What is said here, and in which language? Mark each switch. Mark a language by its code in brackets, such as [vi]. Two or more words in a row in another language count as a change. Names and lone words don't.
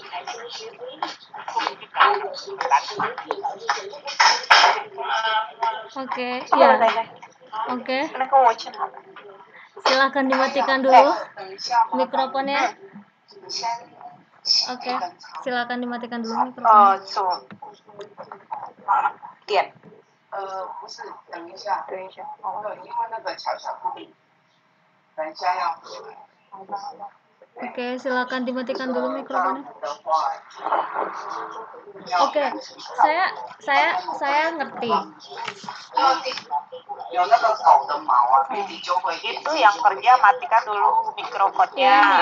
[id] Oke. Silakan dimatikan dulu mikrofonnya. Oke, silakan dimatikan dulu mikrofonnya. [zh] 不是，等一下，因为那个巧巧不灵，等一下要。 [id] Oke, silakan dimatikan dulu mikrofonnya. Oke, saya ngerti. Itu yang kerja matikan dulu mikrofonnya.